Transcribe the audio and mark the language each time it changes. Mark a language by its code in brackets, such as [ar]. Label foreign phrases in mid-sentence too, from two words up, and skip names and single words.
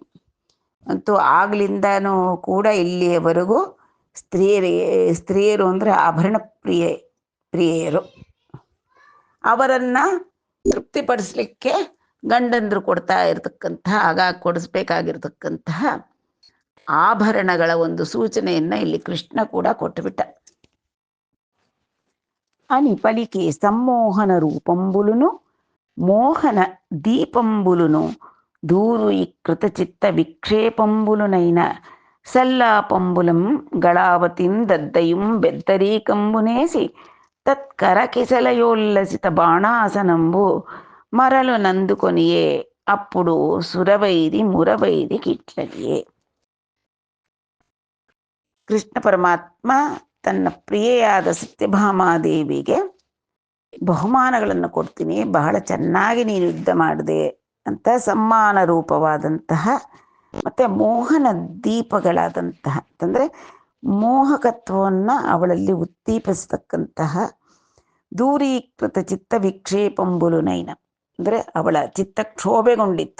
[kn] ಅಂತೂ ಆಗ್ಲಿಂದನೂ ಕೂಡ ಇಲ್ಲಿಯವರೆಗೂ ಸ್ತ್ರೀಯರು ಅಂದರೆ ಆಭರಣ ಪ್ರಿಯೆಯರು. ಅವರನ್ನು ತೃಪ್ತಿಪಡಿಸ್ಲಿಕ್ಕೆ ಗಂಡಂದರು ಕೊಡ್ತಾ ಇರತಕ್ಕಂತಹ, ಆಗಾಗ ಕೊಡಿಸ್ಬೇಕಾಗಿರ್ತಕ್ಕಂತಹ ಆಭರಣಗಳ ಒಂದು ಸೂಚನೆಯನ್ನು ಇಲ್ಲಿ ಕೃಷ್ಣ ಕೂಡ ಕೊಟ್ಟುಬಿಟ್ಟ. [te] అని పలికి సమ్మోహన రూపంబులును మోహన దీపంబులును దూరు కృత చిత్త విక్షేపంబులునైన సల్లాపంబులం గళావతిం దద్దయుం బెద్దరీకంబునేసి తత్కరకిసలయోల్లసిత బాణాసనంబు మరలు నందుకొనియే అప్పుడు సురవైరి మురవైరి కిట్లనియే. [kn] ಕೃಷ್ಣ ಪರಮಾತ್ಮ ತನ್ನ ಪ್ರಿಯೆಯಾದ ಸತ್ಯಭಾಮಾದೇವಿಗೆ ಬಹುಮಾನಗಳನ್ನು ಕೊಡ್ತೀನಿ, ಬಹಳ ಚೆನ್ನಾಗಿ ನೀನು ಯುದ್ಧ ಮಾಡಿದೆ ಅಂತ ಸಮ್ಮಾನ ರೂಪವಾದಂತಹ ಮತ್ತು ಮೋಹನ ದೀಪಗಳಾದಂತಹ ಅಂತಂದರೆ ಮೋಹಕತ್ವವನ್ನು ಅವಳಲ್ಲಿ ಉದ್ದೀಪಿಸ್ತಕ್ಕಂತಹ [te] దూరీకృత చిత్త విక్షేపంబులునైన [kn] ಅಂದರೆ ಅವಳ ಚಿತ್ತ ಕ್ಷೋಭೆಗೊಂಡಿತ್ತು.